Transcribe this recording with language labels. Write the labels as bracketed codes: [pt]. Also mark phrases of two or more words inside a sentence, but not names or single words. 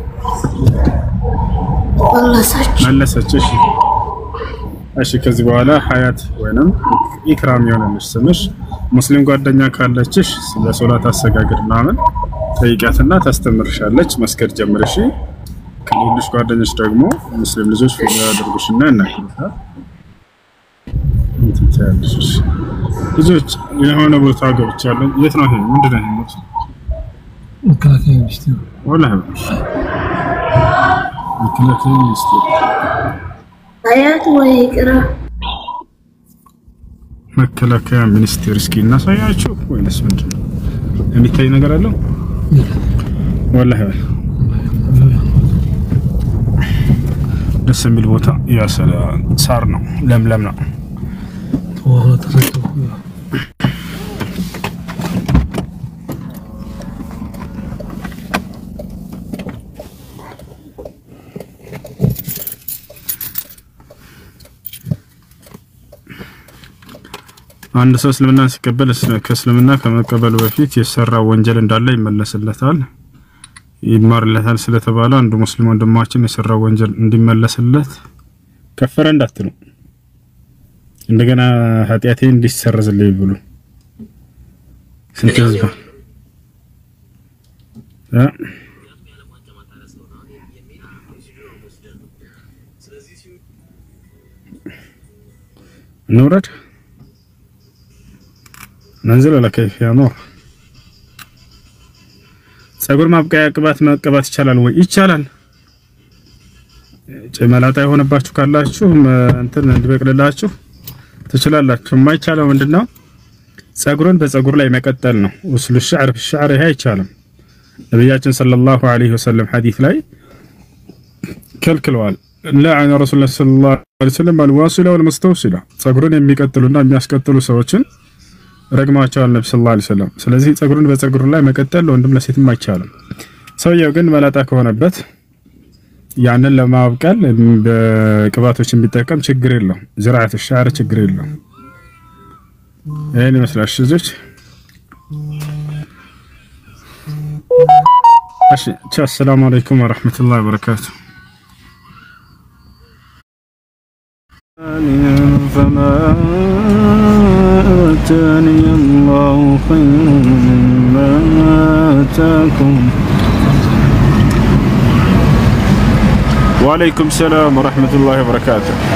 [am] መለሰች። እሺ ከዚህ በኋላ ሀያት ወይንም ኢክራም ይሆናልሽ ስምሽ። ሙስሊም ጓደኛ ካለችሽ ስለ ሶላት አሰጋገድ ምናምን ጠይቂያትና ታስተምርሻለች። መስገድ ጀምርሽ። ከሌሎች ጓደኞች ደግሞ ሙስሊም ልጆች ፎሎ ያደርጉሽና ያናግሩሻል። እንትያለሽ ልጆች የሆነ ቦታ ገብቻለሁ። የት ነው ይሄ? ምንድነው ይሄ? [ar] مكلاكين يشتغل ولا مكلاكين يشتغل [am] አያት ወይ ቅራ መከላከያ ሚኒስቴር እስኪ እናሳያችሁ ወይስ ምንድነው? የሚታይ ነገር አለው? ወላሂ ደስ የሚል ቦታ ያሰላ ሳር ነው፣ ለምለም ነው። [ar] والله تركته [am] አንድ ሰው እስልምናን ሲቀበል ከእስልምና ከመቀበሉ በፊት የሰራ ወንጀል እንዳለ ይመለስለታል ይማርለታል ስለተባለ አንዱ ሙስሊም ወንድማችን የሰራ ወንጀል እንዲመለስለት ከፈረ እንዳትሉ እንደገና ኃጢአቴ እንዲሰረዝልኝ ብሉ ስንተዝባ [ar] نورد ننزل ولا كيف يا نور [am] ፀጉር ማብቀያ ቅባት መቀባት ይቻላል ወይ? ይቻላል። ጨመላጣ የሆነባችሁ ካላችሁ እንትን እንዲበቅልላችሁ ትችላላችሁ። የማይቻለው ምንድነው? ፀጉርን በፀጉር ላይ መቀጠል ነው። [ar] وصل الشعر في الشعر [am] ይሄ አይቻልም። ነብያችን [ar] صلى الله عليه وسلم [am] ሐዲስ ላይ ከልክለዋል። [ar] لعن رسول الله صلى الله عليه وسلم الواصلة والمستوصلة [am] ጸጉሩን የሚቀጥሉና የሚያስቀጥሉ ሰዎችን ረግማቸዋል ነብዩ [ar] صلى الله عليه وسلم። [am] ስለዚህ ጸጉሩን በጸጉሩ ላይ መቀጠል ወንድም ለሴትም አይቻልም። ሰውየው ግን መላጣ ከሆነበት ያንን ለማብቀል በቅባቶችን ቢጠቀም ችግር የለው። [ar] زراعة الشعر [am] ችግር የለው። ይሄን ይመስላል ሽዞች። እሺ [ar] سلام عليكم ورحمة الله وبركاته። فما آتاني الله خير مما آتاكم. [am] وعليكم السلام ورحمة الله وبركاته.